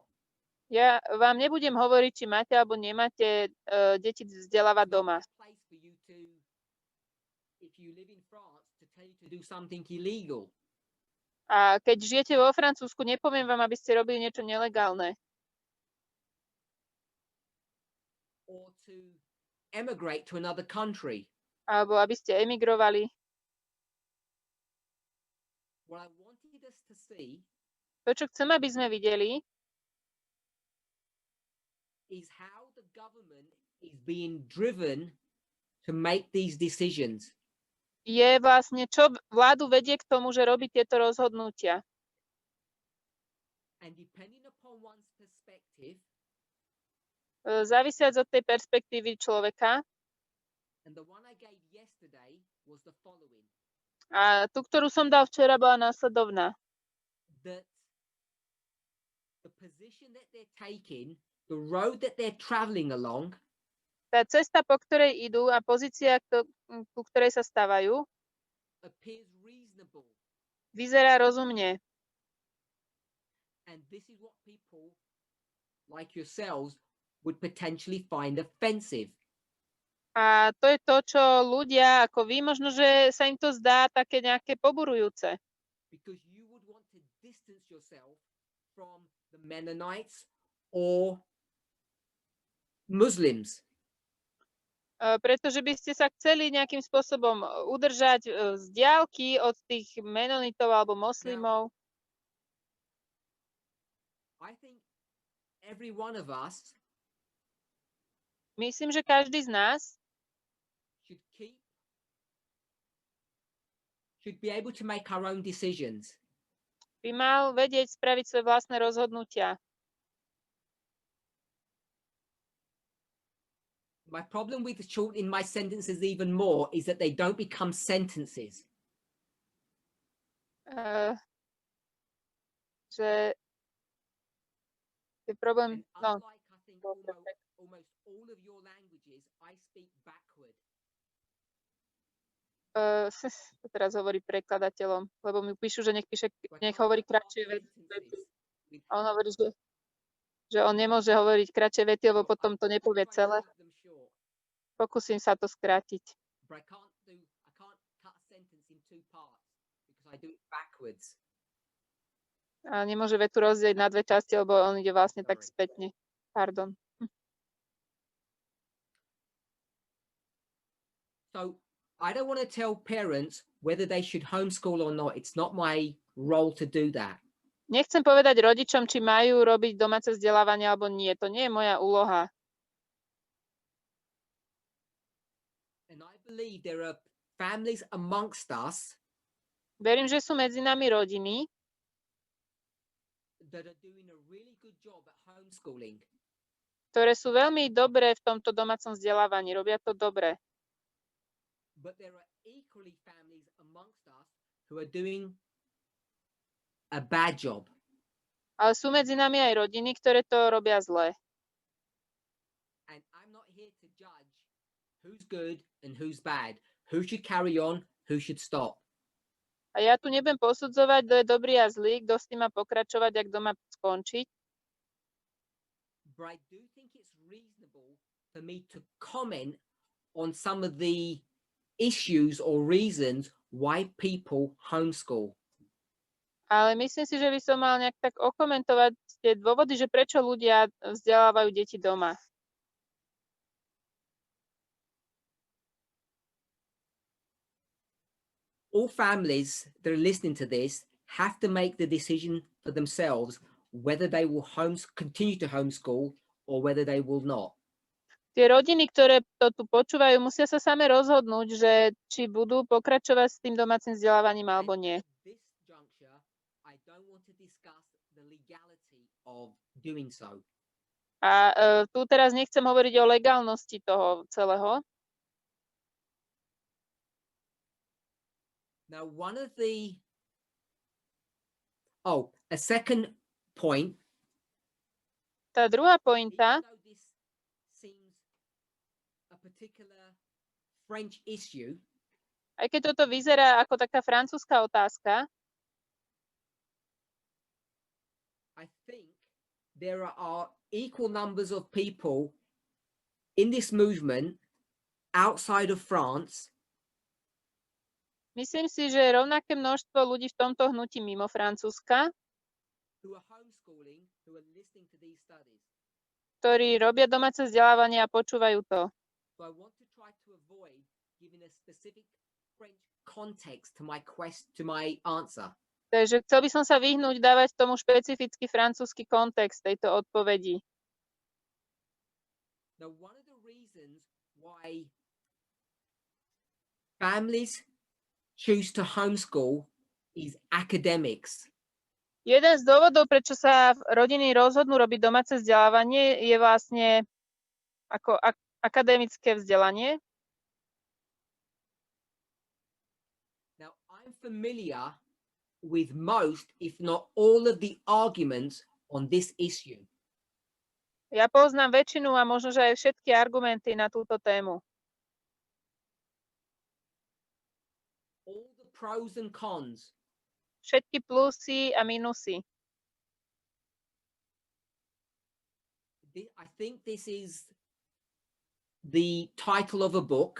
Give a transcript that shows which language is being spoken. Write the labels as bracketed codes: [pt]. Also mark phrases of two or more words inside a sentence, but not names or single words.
[sk] Ja vám nebudem hovoriť, či máte alebo nemáte deti vzdelávať [en] It's not [sk] doma. [en] my place for you to, if you live in France, to tell you to do something illegal. [sk] A keď žijete vo Francúzsku, nepoviem vám, aby ste robili niečo nelegálne. [en] Or to emigrate to another country. [sk] Alebo aby ste emigrovali. [en] What I wanted us to see [sk] To, čo chcem, aby sme videli, [en] is how the government is being driven to make these decisions. [sk] je vlastne, čo vládu vedie k tomu, že robí tieto rozhodnutia. [en] And depending upon one's perspective, [sk] Závisiac od tej perspektívy človeka, [en] and the one I gave yesterday was the following, [sk] a tú, ktorú som dal včera, bola následovná. [en] that the position that they're taking, the road that they're traveling along, [sk] Tá cesta, po ktorej idú a pozícia, ku ktorej sa stavajú, [en] appears reasonable. [sk] vyzerá rozumne. [en] And this is what people like yourselves would potentially find offensive. [sk] A to je to, čo ľudia, ako vy, možno, že sa im to zdá také nejaké poburujúce. [en] Because you would want to distance yourself from the Mennonites or Muslims. [sk] Pretože by ste sa chceli nejakým spôsobom udržať z diaľky od tých menonitov alebo moslimov. [en] I think every one of us [sk] Myslím, že každý z nás [en] should be able to make our own decisions. [sk] by mal vedieť spraviť svoje vlastné rozhodnutia. [en] My problem with shortening my sentences even more is that they don't become sentences. [sk] Že je problém, no. [en] Unlike, I think, almost all of your languages, I speak backward. [sk] To teraz hovorí prekladateľom, lebo mi píšu, že nech hovorí kratšie vety. A on hovorí, že on nemôže hovoriť kratšie vety, lebo potom to nepovie celé. Pokúsim sa to skrátiť. [en] But I can't cut a sentence in two parts because I do it backwards. [sk] A nemôže vetu rozdeliť na dve časti, lebo on ide vlastne tak spätne. Pardon. [en] So I don't want to tell parents whether they should homeschool or not. It's not my role to do that. [sk] Nechcem povedať rodičom, či majú robiť domáce vzdelávanie alebo nie. To nie je moja úloha. [en] And I believe there are families amongst us [sk] Verím, že sú medzi nami rodiny, [en] that are doing a really good job at homeschooling. [sk] ktoré sú veľmi dobré v tomto domácom vzdelávaní. Robia to dobre. [en] But there are equally families amongst us who are doing a bad job. [sk] Ale sú medzi nami aj rodiny, ktoré to robia zle. [en] And I'm not here to judge who's good and who's bad, who should carry on, who should stop. [sk] A ja tu nebudem posudzovať, kto je dobrý a zlý, kto s tým má pokračovať a kto má skončiť. [en] But I do think it's reasonable for me to comment on some of the issues or reasons why people homeschool. [sk] Ale myslím si, že by som mal nejak tak okomentovať tie dôvody, že prečo ľudia vzdelávajú deti doma. [en] All families that are listening to this have to make the decision for themselves whether they will continue to homeschool or whether they will not. [sk] Tie rodiny, ktoré to tu počúvajú, musia sa same rozhodnúť, že či budú pokračovať s tým domácim vzdelávaním alebo nie. [en] At this juncture, I don't want to discuss the legality of doing so. [sk] A tu teraz nechcem hovoriť o legálnosti toho celého. [en] Now, a second point. [sk] Tá druhá pointa, [en] Even though this seems a particular French issue, [sk] aj keď toto vyzerá ako taká francúzska otázka, [en] I think there are equal numbers of people in this movement outside of France [sk] myslím si, že je rovnaké množstvo ľudí v tomto hnutí mimo Francúzska, [en] who are homeschooling, who are listening to these studies. [sk] ktorí robia domáce vzdelávanie a počúvajú to. [en] So I want to try to avoid giving a specific French context to my answer. [sk] Takže chcel by som sa vyhnúť dávať tomu špecifický francúzsky kontext tejto odpovedi. [en] Now, one of the reasons why families choose to homeschool is academics. [sk] Jeden z dôvodov, prečo sa rodiny rozhodnú robiť domáce vzdelávanie, je vlastne ako akademické vzdelanie. [en] Now, I'm familiar with most, if not all, of the arguments on this issue. [sk] Ja poznám väčšinu a možno, že aj všetky argumenty na túto tému. [en] All the pros and cons. [sk] Všetky plusy a minusy. [en] I think this is the title of a book.